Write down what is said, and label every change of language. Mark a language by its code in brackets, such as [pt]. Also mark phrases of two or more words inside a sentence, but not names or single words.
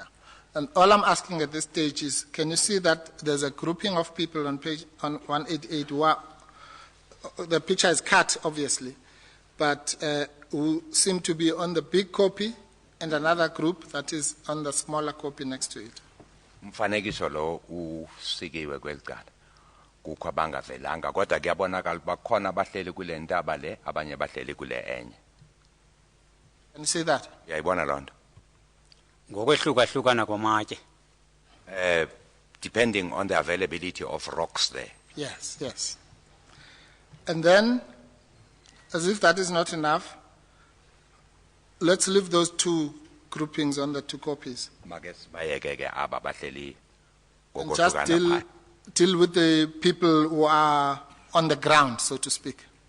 [en] And all I'm asking at this stage is, can you see that there's a grouping of people on page 188 who the picture is cut, obviously, but who seem to be on the big copy and another group that is on the smaller copy next to it? [xh] Umfanekiso lo usikiwe kwelicala kukho abangavelanga kodwa kuyabonakala bakhona abahleli kule ntaba le abanye bahleli kule enye. [en] Can you see that? [xh] Uyayibona loo nto? Ngokwehlukahlukana kwamatye. [en] Depending on the availability of rocks there. Yes, yes. And then, as if that is not enough, let's leave those 2 groupings on the 2 copies. And just deal with the people who are on the ground, so to speak.